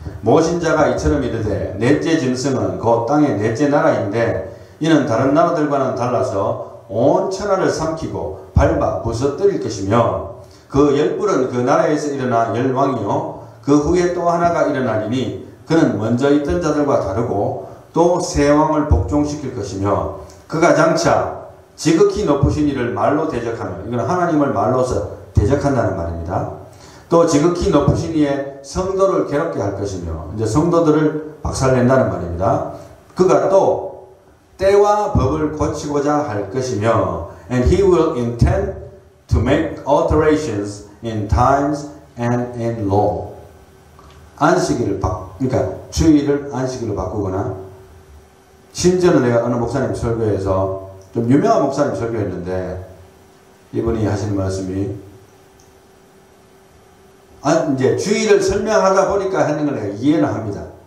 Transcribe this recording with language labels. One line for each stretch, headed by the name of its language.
Korean: 모신자가 이처럼 이르되 넷째 짐승은 곧 땅의 넷째 나라인데, 이는 다른 나라들과는 달라서 온 천하를 삼키고 밟아 부서뜨릴 것이며, 그 열불은 그 나라에서 일어나 열왕이요 그 후에 또 하나가 일어나리니 그는 먼저 있던 자들과 다르고 또 새 왕을 복종시킬 것이며, 그가 장차 지극히 높으신 이를 말로 대적하며, 이건 하나님을 말로서 대적한다는 말입니다. 또 지극히 높으신 이의 성도를 괴롭게 할 것이며, 이제 성도들을 박살낸다는 말입니다. 그가 또 때와 법을 고치고자 할 것이며,
English: and he will intend to make alterations in times and in law.
Korean: 안식일을 그러니까 주일을 안식일로 바꾸거나, 심지어는 내가 어느 목사님 설교에서 좀 유명한 목사님 설교했는데, 이분이 하시는 말씀이 이제 주일을 설명하다 보니까 하는 걸 내가 이해는 합니다.